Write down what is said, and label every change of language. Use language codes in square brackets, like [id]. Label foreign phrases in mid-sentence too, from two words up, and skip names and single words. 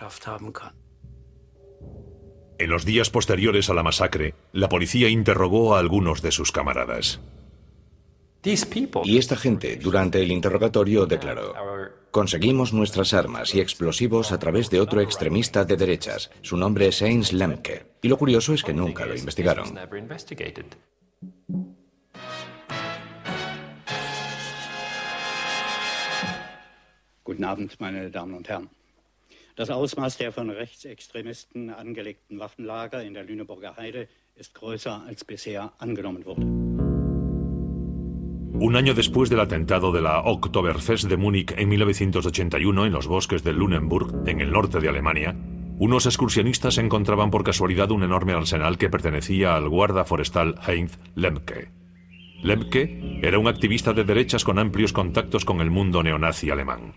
[es] En los días posteriores a la masacre, la policía interrogó a algunos de sus camaradas. Y esta gente, durante el interrogatorio, declaró: «Conseguimos nuestras armas y explosivos a través de otro extremista de derechas. Su nombre es Heinz Lemke». Y lo curioso es que nunca lo investigaron. [de] Guten Abend, meine Damen und Herren. Das Ausmaß der von Rechtsextremisten angelegten Waffenlager in der Lüneburger Heide ist größer als bisher angenommen wurde. [es] Un año después del atentado de la Oktoberfest de Múnich en 1981 en los bosques de Lüneburg, en el norte de Alemania, unos excursionistas encontraban por casualidad un enorme arsenal que pertenecía al guarda forestal Heinz Lemke. Lemke era un activista de derechas con amplios contactos con el mundo neonazi alemán.